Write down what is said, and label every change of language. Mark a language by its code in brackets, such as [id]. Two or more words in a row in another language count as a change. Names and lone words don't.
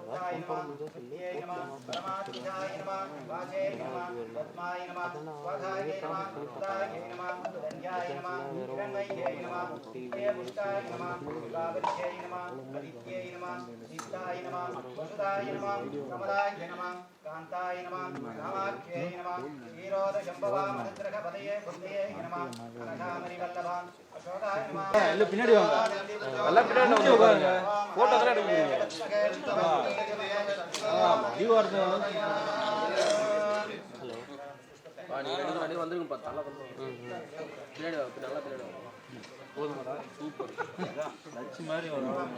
[sa] नमः नित्यै नमः परमात्मिकाय नमः वाचे नमः पद्माय नमः स्वाधाय नमः उदाय नमः धन्याय नमः हिरण्मये नमः नित्यपुष्टाय नमः कावल्यै नमः आदित्यै नमः सिद्धाय नमः वसुदाय नमः कमलाय नमः कान्ताय नमः रामाख्यै नमः क्षीरोदशम्भवामहद्रकपदये बुद्धये नमः अनघामरिवल्लभान् अशोकाय नमः [ta] இல்ல பின்னாடி வாங்க எல்லாம் பின்னாடி வந்து உட்காருங்க போட்டோ எல்லாம் எடுக்கிறீங்க நீங்க வந்துருங்க பார்த்தா நல்லா பண்ணுவோம் பின்னாடி வாங்க நல்லா பின்னாடி வாங்க போதுமாடா சூப்பர் லட்சி மாதிரி வரும்